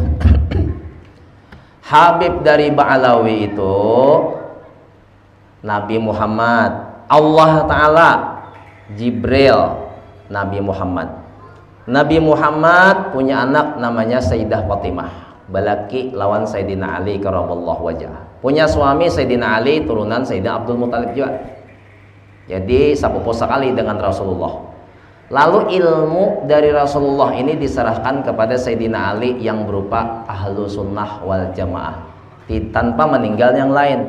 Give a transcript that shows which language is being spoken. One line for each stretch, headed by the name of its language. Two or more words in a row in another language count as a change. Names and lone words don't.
Indonesian: Habib dari Ba'alawi itu Nabi Muhammad, Allah Ta'ala, Jibril, Nabi Muhammad. Nabi Muhammad punya anak namanya Sayyidah Fatimah, balaki lawan Sayyidina Ali
Arabic: karramallahu wajhah.
Indonesian: Punya suami Sayyidina Ali, turunan Sayyidina Abdul Muthalib juga. Jadi sepupu sekali dengan Rasulullah. Lalu ilmu dari Rasulullah ini diserahkan kepada Sayyidina Ali yang berupa
Arabic: ahlu sunnah wal jamaah,
Indonesian: tanpa meninggal yang lain.